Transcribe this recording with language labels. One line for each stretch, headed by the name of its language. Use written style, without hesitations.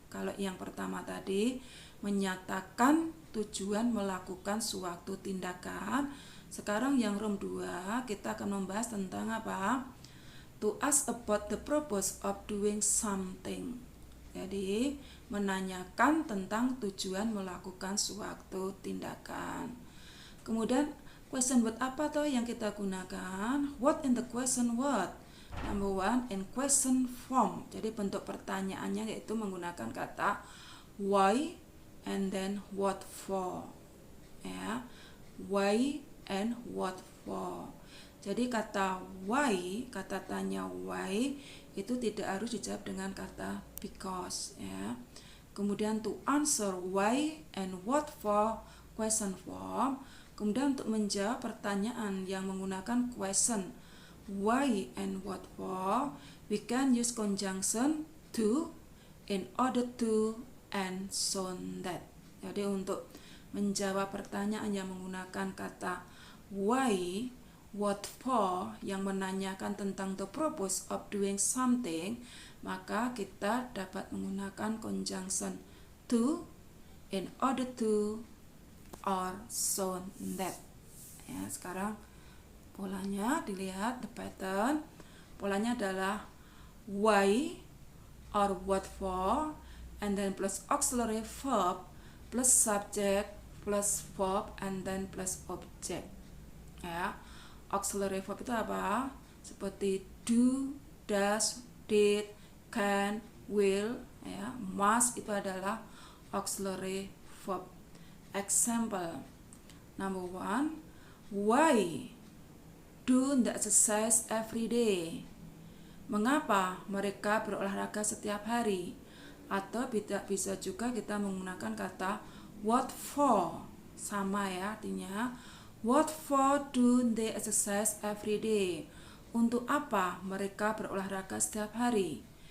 Indonesian: Kalau yang pertama tadi menyatakan tujuan melakukan suatu tindakan, sekarang yang room 2 kita akan membahas tentang apa?
English: To ask about the purpose of doing something.
Indonesian: Jadi menanyakan tentang tujuan melakukan suatu tindakan. Kemudian question word apa toh yang kita gunakan?
English: What in the question word? Number 1 in question form.
Indonesian: Jadi bentuk pertanyaannya yaitu menggunakan kata why and then what for. Ya. Why and what for. Jadi kata why, kata tanya why itu tidak harus dijawab dengan kata because, ya. Kemudian
English: to answer why and what for question form.
Indonesian: Kemudian untuk menjawab pertanyaan yang menggunakan
English: question why and what for, we can use conjunction to, in order to, and so that.
Indonesian: Jadi untuk menjawab pertanyaan yang menggunakan kata why, what for, yang menanyakan tentang
English: the purpose of doing something,
Indonesian: maka kita dapat menggunakan
English: conjunction to, in order to, or so that.
Indonesian: Ya, sekarang polanya dilihat,
English: the pattern.
Indonesian: Polanya adalah
English: why or what for, and then plus auxiliary verb plus subject plus verb and then plus object.
Indonesian: Ya, auxiliary verb itu apa? Seperti do, does, did, can, will. Ya, must itu adalah auxiliary verb.
English: Example number 1, why do the exercise every day?
Indonesian: Mengapa mereka berolahraga setiap hari? Atau bisa juga kita menggunakan kata what for, sama ya artinya.
English: What for do they exercise every day?
Indonesian: Untuk apa mereka berolahraga setiap hari?